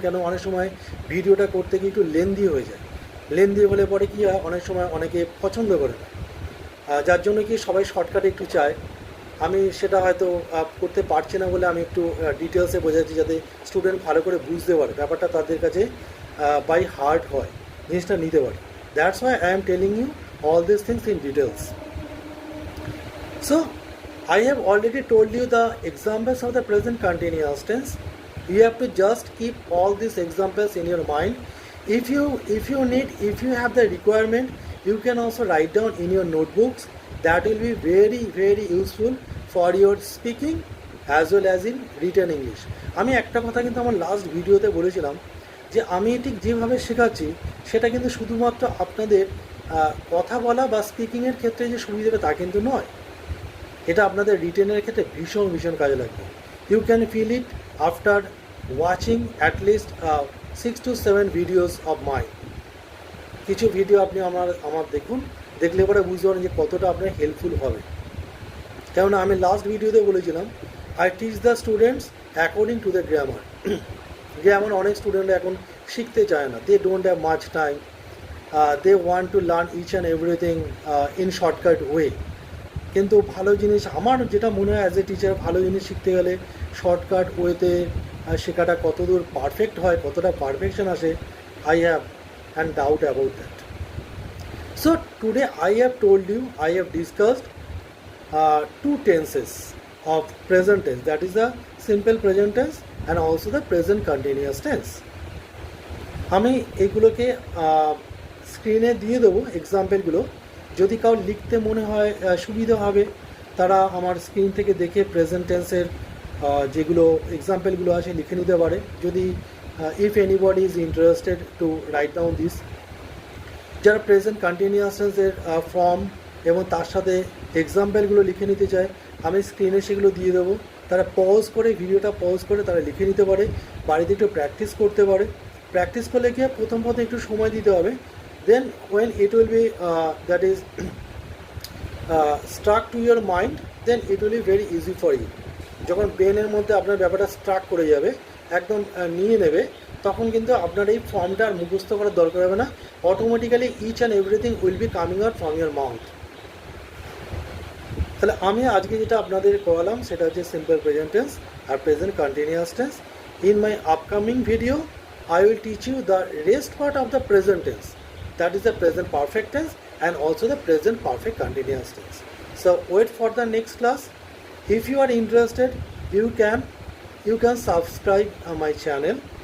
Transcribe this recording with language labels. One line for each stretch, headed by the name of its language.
Bangla: কেন অনেক সময় ভিডিওটা করতে গিয়ে একটু লেন্দি হয়ে যায়, লেন্দি হলে পরে কী হয়, অনেক সময় অনেকে পছন্দ করে না, যার জন্য কি সবাই শর্টকাটে একটু চায়। আমি সেটা হয়তো করতে পারছি না বলে আমি একটু ডিটেলসে বোঝাচ্ছি, যাতে স্টুডেন্ট ভালো করে বুঝতে পারে, ব্যাপারটা তাদের কাছে বাই হার্ট হয়, জিনিসটা নিতে পারে।
English: That's why I am telling you all these things in details. So I have already told you the examples of the present continuous tense. You have to just keep all these examples in your mind. If you have the requirement, you can also write down in your notebooks. That will be very very useful for your speaking as well as in written English.
Bangla: আমি একটা কথা কিন্তু আমার last ভিডিওতে বলেছিলাম যে আমি ঠিক যেভাবে শেখাচ্ছি সেটা কিন্তু শুধুমাত্র আপনাদের কথা বলা বা স্পিকিংয়ের ক্ষেত্রে যে সুবিধা দেবে তা কিন্তু নয়, এটা আপনাদের রিটেনের ক্ষেত্রে ভীষণ ভীষণ কাজে লাগবে।
English: You can feel it after watching at least 6 to 7 videos of my.
Bangla: কিছু ভিডিও আপনি আমার দেখুন, দেখলে পরে বুঝতে পারেন যে কতটা আপনার হেল্পফুল হবে। কেননা আমি লাস্ট ভিডিওতে বলেছিলাম
English: I teach the students according to the grammar.
Bangla: Grammar অনেক স্টুডেন্টরা এখন শিখতে চায় না,
English: They don't have much time, they want to learn each and everything in shortcut way.
Bangla: কিন্তু ভালো জিনিস আমার যেটা মনে হয়
English: as a teacher,
Bangla: ভালো জিনিস শিখতে গেলে শর্টকাট ওয়েতে শেখাটা কতদূর পারফেক্ট হয়, কতটা পারফেকশন আসে,
English: I have an doubt about that. So today I have told you, I have discussed two tenses of present tense, that is the simple present tense and also the present continuous tense.
Bangla: আমি এগুলোকে স্ক্রিনে দিয়ে দেবো এক্সাম্পলগুলো, যদি cow লিখতে মনে হয় সুবিধা হবে তারা আমার স্ক্রিন থেকে দেখে প্রেজেন্ট টেন্সের যেগুলো এক্সাম্পলগুলো আছে লিখে নিতে পারে। যদি
English: if anybody is interested to write down this,
Bangla: যারা প্রেজেন্ট কন্টিনিউয়াস টেন্সের ফর্ম এবং তার সাথে এক্সাম্পলগুলো লিখে নিতে চায়, আমি স্ক্রিনে সেগুলো দিয়ে দেবো। তারা পজ করে, ভিডিওটা পজ করে তারা লিখে নিতে পারে, বাড়িতে একটু প্র্যাকটিস করতে পারে। প্র্যাকটিস করলে গিয়ে প্রথম একটু সময় দিতে হবে।
English: Then when it will be that is struck to your mind, then it will be very easy for you.
Bangla: যখন ব্রেনের মধ্যে আপনার ব্যাপারটা স্ট্রাক করে যাবে, একদম নিয়ে নেবে, তখন কিন্তু আপনার এই ফর্মটা আর মুখস্থ করার দরকার হবে না,
English: Automatically each and everything will be coming out from your mouth.
Bangla: তাহলে আমি আজকে যেটা আপনাদের করালাম সেটা হচ্ছে simple present tense আর present continuous tense.
English: In my upcoming video I will teach you the rest part of the present tense, that is the present perfect tense and also the present perfect continuous tense. So wait for the next class. If you are interested, you can subscribe my channel.